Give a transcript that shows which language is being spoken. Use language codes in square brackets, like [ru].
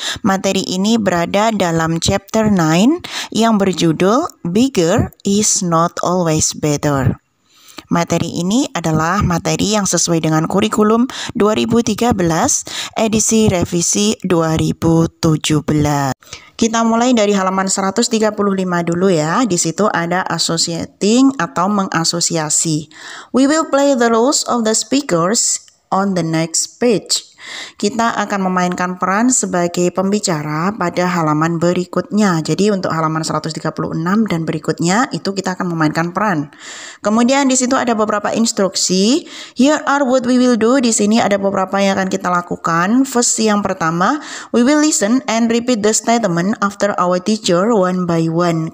[id] Materi ini berada dalam chapter 9 yang berjudul Bigger is not always better. Materi ini adalah materi yang sesuai dengan kurikulum 2013 edisi revisi 2017. Kita mulai dari halaman 135 dulu ya. Di situ ada associating atau mengasosiasi. [en] We will play the roles of the speakers on the next page. [id] Kita akan memainkan peran sebagai pembicara pada halaman berikutnya. Jadi untuk halaman 136 dan berikutnya itu kita akan memainkan peran. Kemudian di situ ada beberapa instruksi. [en] Here are what we will do. [id] Di sini ada beberapa yang akan kita lakukan. [en] First, [id] yang pertama, [en] we will listen and repeat the statement after our teacher one by one.